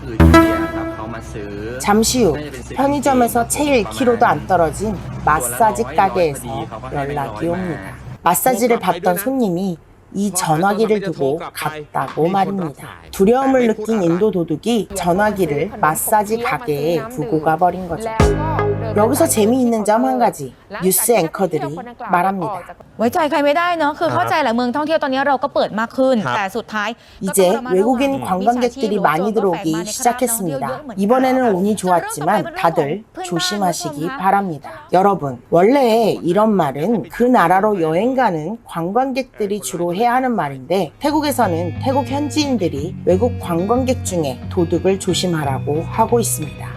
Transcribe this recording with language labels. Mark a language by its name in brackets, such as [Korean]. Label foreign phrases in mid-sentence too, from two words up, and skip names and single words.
[Korean] 잠시 후 편의점에서 채 1km도 안 떨어진 마사지 가게에서 연락이 옵니다. 마사지를 받던 손님이 이 전화기를 두고 갔다고 말입니다. 두려움을 느낀 인도 도둑이 전화기를 마사지 가게에 두고 가버린 거죠. 여기서 재미있는 점 한 가지, 뉴스 앵커들이 말합니다. [Thai] ไว้ใจใครไม่ได้เนอะคือเข้าใจแหละเมืองท่องเที่ยวตอนนี้เราก็เปิดมากขึ้นแต่สุดท้าย [Korean] 이제 외국인 관광객들이 많이 들어오기 시작했습니다. 이번에는 운이 좋았지만 다들 조심하시기 바랍니다. 여러분, 원래 이런 말은 그 나라로 여행 가는 관광객들이 주로 해야 하는 말인데 태국에서는 태국 현지인들이 외국 관광객 중에 도둑을 조심하라고 하고 있습니다.